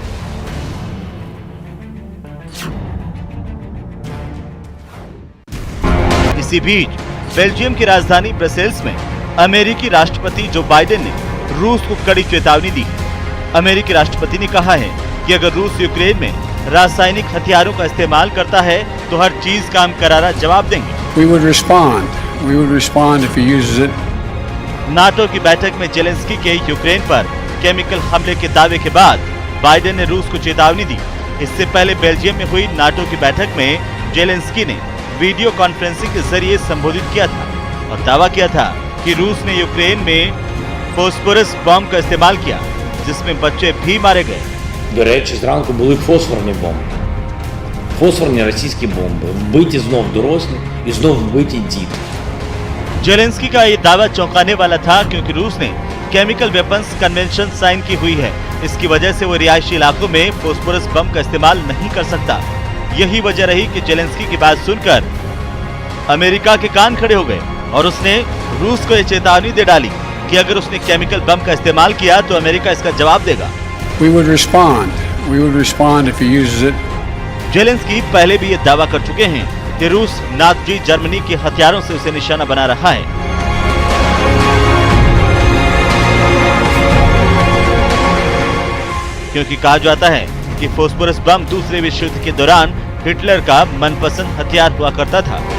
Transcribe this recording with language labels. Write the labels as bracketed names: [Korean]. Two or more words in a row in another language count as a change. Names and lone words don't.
[Hindi] इसी बीच बेल्जियम की राजधानी ब्रसेल्स में अमेरिकी राष्ट्रपति जो बाइडेन ने रूस को कड़ी चेतावनी दी है। अमेरिकी राष्ट्रपति ने कहा है कि अगर रूस यूक्रेन में रासायनिक हथियारों का इस्तेमाल करता है तो हर चीज का हम करारा जवाब देंगे। [English] We would respond if he uses it. [Hindi] नाटो की बैठक में जेलेंस्की के यूक्रेन पर केमिकल हमले के दावे के बाद बाइडेन ने रूस को चेतावनी दी। इससे पहले बेल्जियम में हुई नाटो की बैठक में जेलेंस्की ने [English] video conferencing [Hindi] के जरिए संबोधित किया था और दावा किया था कि रूस ने यूक्रेन में फॉस्फोरस बम का इस्तेमाल किया, जिसमें बच्चे भी मारे गए। [Ukrainian] До речі, зранку були фосфорні бомби. Фосфорні російські бомби. Вбиті знов дорослі і знов вбиті діти. [Hindi] जेलेंस्की का ये दावा चौंकाने वाला था क्योंकि रूस ने [English] chemical weapons convention sign [Hindi] की हुई है। इसकी वजह से वो रिहायशी इलाकों में फॉस्फोरस बम का इस्तेमाल नहीं कर सकता। यही वजह रही कि जेलेंस्की की बात सुनकर अमेरिका के कान खड़े हो गए और उसने रूस को ये चेतावनी दे डाली कि अगर उसने केमिकल बम का इस्तेमाल किया तो अमेरिका इसका जवाब देगा। [English] We would respond if he uses it. [Hindi] जेलेंस्की पहले भी ये दावा कर चुके हैं कि रूस नाज़ी जर्मनी के हथियारों से उसे निशाना बना रहा है। क्योंकि कहा जाता है कि फॉस्फोरस बम दूसरे विश्व युद्ध के दौरान हिटलर का मनपसंद हथियार हुआ करता था।